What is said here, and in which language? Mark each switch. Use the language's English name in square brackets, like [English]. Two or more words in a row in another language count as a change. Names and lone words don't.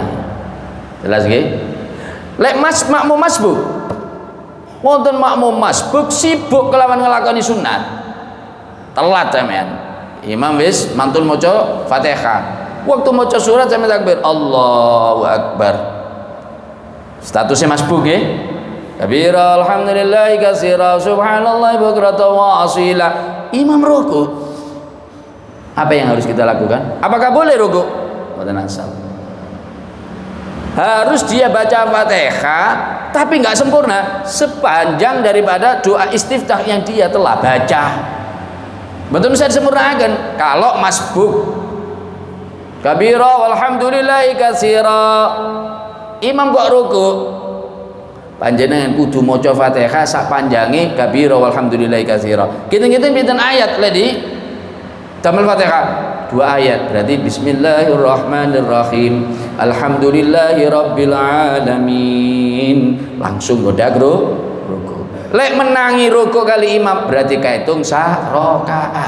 [Javanese] Jelas nggih? Lek makmum masbuk. Wonten makmum masbuk sibuk kelawan nglakoni sunat. Telat sampean. Imam wis mantun maca Fatihah. Waktu maca surat sampean takbir [Arabic] الله أكبر. [Indonesian] Statusnya masbuk nggih. [Arabic] كبيرا الحمد لله كثيرا سبحان الله بكرة وأصيلا. [Javanese] Imam ruku. [Indonesian] Apa yang harus kita lakukan? Apakah boleh ruku? [Javanese] Mboten asal. [Indonesian] Harus dia baca Fatihah tapi nggak sempurna sepanjang daripada doa istiftah yang dia telah baca. Betul bisa disempurnakan kalau masbuk. [Arabic] كبيرا والحمد لله كثيرا. [Javanese] Imam kok ruku. Panjenengan kudu maca Fatihah sak panjange [Arabic] كبيرا والحمد لله كثيرا. [Javanese] Kinten-kinten pinten ayat ledi damel Fatihah? 2 ayat. [Arabic] Berarti بسم الله الرحمن الرحيم. الحمد لله رب العالمين. [Javanese] Langsung godak ruku. Lek menangi ruku kali imam berarti kahitung sak rakaat.